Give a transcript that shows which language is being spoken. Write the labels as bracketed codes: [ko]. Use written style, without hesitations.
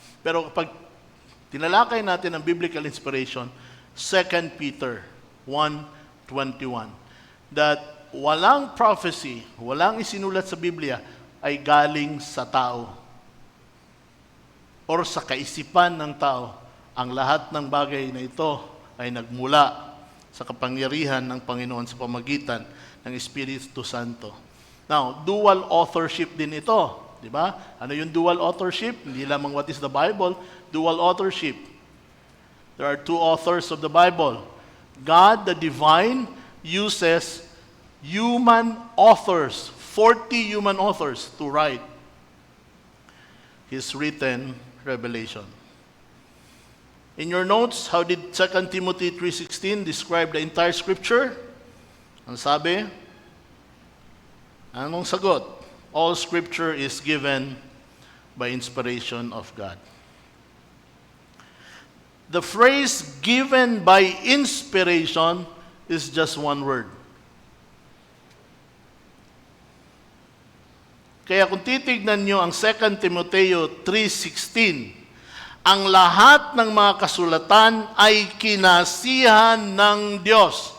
[tl] Pero kapag tinalakay natin ang biblical inspiration, 2 Peter 1:21, that walang prophecy, walang isinulat sa Biblia ay galing sa tao or sa kaisipan ng tao. Ang lahat ng bagay na ito ay nagmula sa kapangyarihan ng Panginoon sa pamagitan ng Espiritu Santo. Now, dual authorship din ito. Di ba? Ano yung [en] dual authorship? [tl] Hindi lamang [en] what is the Bible, dual authorship. There are two authors of the Bible. God, the divine, uses human authors, 40 human authors to write His written revelation. In your notes, how did 2 Timothy 3:16 describe the entire Scripture? [tl] Ang sabi, anong sagot? [en] All Scripture is given by inspiration of God. The phrase given by inspiration is just one word. [tl] Kaya kung titignan nyo ang 2 Timoteo 3:16, ang lahat ng mga kasulatan ay kinasihan ng Diyos.